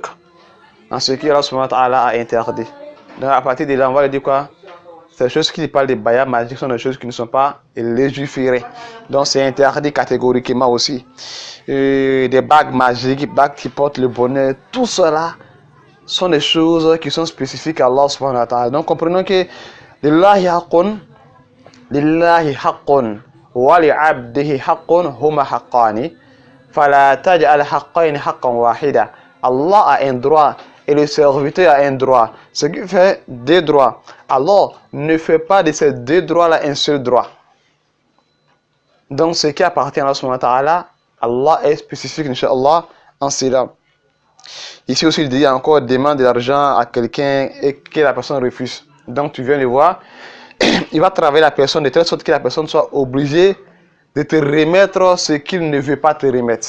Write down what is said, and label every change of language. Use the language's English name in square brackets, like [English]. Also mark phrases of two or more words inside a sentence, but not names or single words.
[French] Dans ce qui Allah [Arabic] سبحانه وتعالى [French] a interdit. Donc à partir de là, on va lui dire quoi? Ces choses qui parlent des bayas magiques sont des choses qui ne sont pas légiférées. Donc c'est interdit catégoriquement aussi. Des bagues magiques, bagues qui portent le bonheur, tout cela sont des choses qui sont spécifiques à Allah [Arabic] سبحانه وتعالى. [French] Donc comprenons que [Arabic] لله حق ولعبده حق هما حقان فلا تجعل حقين حقا واحدا. [French] Allah a un droit et le serviteur a un droit. Ce qui fait deux droits. Alors ne fait pas de ces deux droits-là un seul droit. Donc ce qui appartient à Allah [Arabic] سبحانه وتعالى, [French] Allah est spécifique, Inch'Allah, en cela. Ici aussi, il dit encore, demande de l'argent à quelqu'un et que la personne refuse. Donc, tu viens le voir, il va travailler la personne de telle sorte que la personne soit obligée de te remettre ce qu'il ne veut pas te remettre.